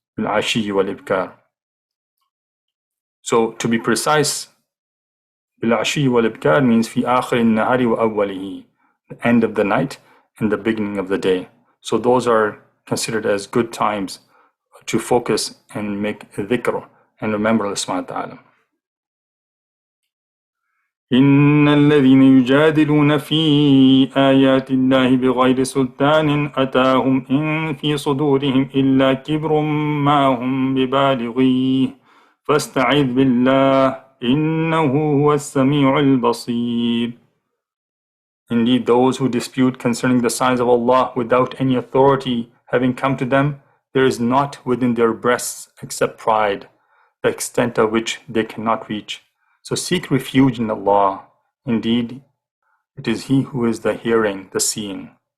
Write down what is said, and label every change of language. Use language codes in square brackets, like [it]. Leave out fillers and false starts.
[en] Bil-ashi wal-ibkar. So to be precise, bil-ashi wal-ibkar means [ar] fi akhir an-nahari wa awwalihi, [en] the end of the night and the beginning of the day. So those are considered as good times to focus and make dhikr and remember Allah Subhanahu wa Ta'ala. [ar] إن الذين يجادلون في آيات الله بغير سلطان أتاهم إن في صدورهم إلا كبر ما هم ببالغيه فاستعذ بالله إنه هو السميع البصير. [en] Indeed, those who dispute concerning the signs of Allah without any authority having come to them, there is not within their breasts except pride, the extent of which they cannot reach. So seek refuge in Allah. Indeed, it is He who is the hearing, the seeing.